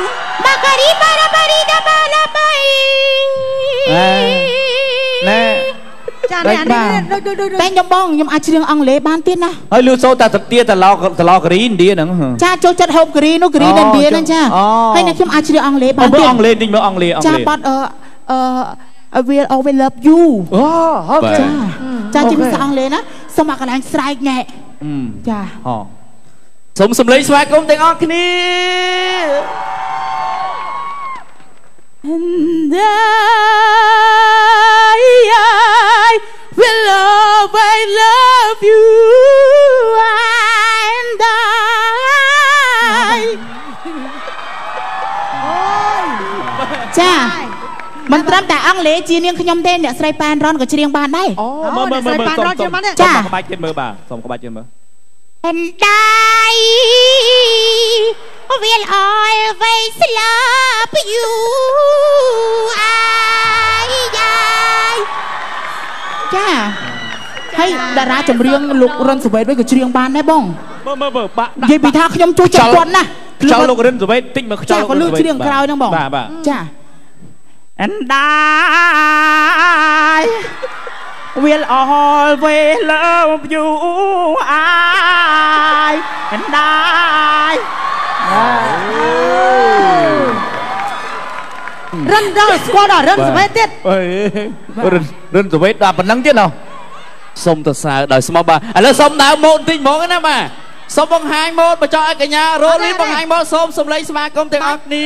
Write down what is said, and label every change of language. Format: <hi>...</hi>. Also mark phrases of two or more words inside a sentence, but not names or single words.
<km>បាការីបារ៉ាបារីដាបាឡាបៃ ណែ ចានេះតែខ្ញុំបងខ្ញុំអាចច្រៀងអង់គ្លេសបានទៀតណា ហើយលឺសូតាទៀតតឡកកេរីឥណ្ឌាហ្នឹង ចាចូលចិត្តហូបកេរីនោះកេរីនៅឥណ្ឌាហ្នឹងចាហើយអ្នកខ្ញុំអាចច្រៀងអង់គ្លេសបាន ទៀតអង់គ្លេសនេះមើលអង់គ្លេស ចាបាត់</km> <en>I will always love you</en> <km>អូ ចាជាភាសាអង់គ្លេសណាសូមមកកន្លែងស្រែកញ៉ែចា សូមសំឡេងស្វាគមន៍ទាំងអស់គ្នា</km> <en>And I will always love you and I</en> <km>ចាមិនត្រឹមតែអង់គ្លេសជានាងខ្ញុំទេអ្នកស្រីប៉ែនរ៉នក៏ច្រៀងបានដែរ មើល អ្នកស្រីប៉ែនរ៉នច្រៀងបានដែរ ចាក្បាច់ទៀតមើលបាទសូមក្បាច់ទៀតមើល</km> <en>And I will always love you</en> <km>ចាហើយតារាចម្រៀងលោករិនសវេតវិញក៏ច្រៀងបានដែរបង មើលបាក់ និយាយពីថាខ្ញុំជួយចិត្តគាត់ណា ខ្យល់លោករិនសវេតតិចមើលខ្យល់ លោករិនសវេតច្រៀងក្រោយហ្នឹងបង បាទ ចា</km> <en>And I will always love you and I</en> <km>រិនដល់ស្គាល់ដល់រិនសវេតទៀត រិនសវេតដល់ប៉ុណ្ណឹងទៀតណោះ សូមទៅសើដោយស្មោះបាទឥឡូវសូមដើរម៉ូតបន្តិចហ្មងណាបាទសូមបង្ហាញម៉ូតបញ្ចុះឲ្យកញ្ញារ៉ូលីនបង្ហាញម៉ូតសូមសំឡេងស្វាគមន៍ទាំងអស់គ្នា</km>